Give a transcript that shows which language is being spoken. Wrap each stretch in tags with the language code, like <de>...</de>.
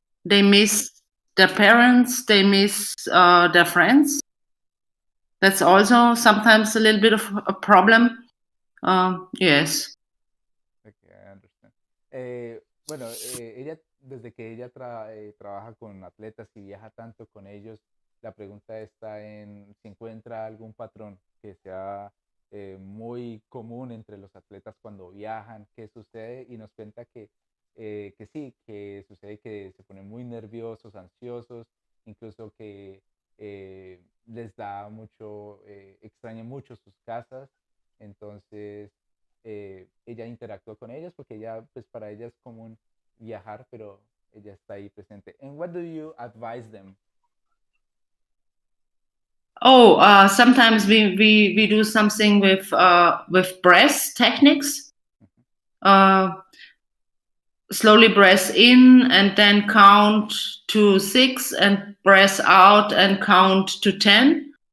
<en>They miss their parents, they miss their friends. That's also sometimes a little bit of a problem. Yes. Okay, I understand.</en> <es>Bueno, ella, desde que ella trabaja con atletas y viaja tanto con ellos, la pregunta está en si encuentra algún patrón que sea muy común entre los atletas cuando viajan, qué sucede, y nos cuenta que sí, que sucede que se ponen muy nerviosos, ansiosos, incluso que les da mucho, extrañan mucho sus casas, entonces ella interactúa con ellos porque ella, pues para ella es común viajar, pero ella está ahí presente.</es> <en>And what do you advise them? Oh, sometimes we do something with breath techniques. Mhm. Uh, Slowly breath in and then count to 6 and breath out and count to 10.</en>